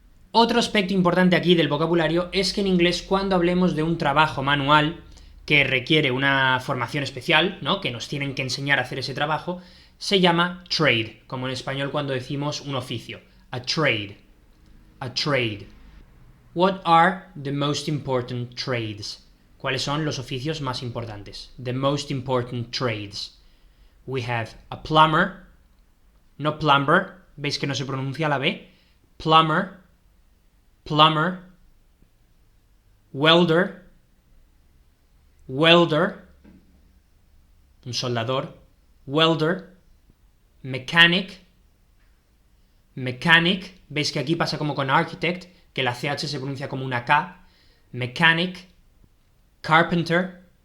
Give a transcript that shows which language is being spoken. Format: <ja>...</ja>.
<es>Otro aspecto importante aquí del vocabulario es que en inglés cuando hablemos de un trabajo manual que requiere una formación especial, ¿no?, que nos tienen que enseñar a hacer ese trabajo, se llama trade, como en español cuando decimos un oficio, a trade, a trade.</es> <en>What are the most important trades?</en> <es>¿Cuáles son los oficios más importantes? The most important trades. We have a plumber, no plumber, veis que no se pronuncia la B, plumber, plumber, welder, welder, un soldador, welder, mechanic, mechanic, veis que aquí pasa como con architect, que la CH se pronuncia como una K, mechanic, carpenter,</es>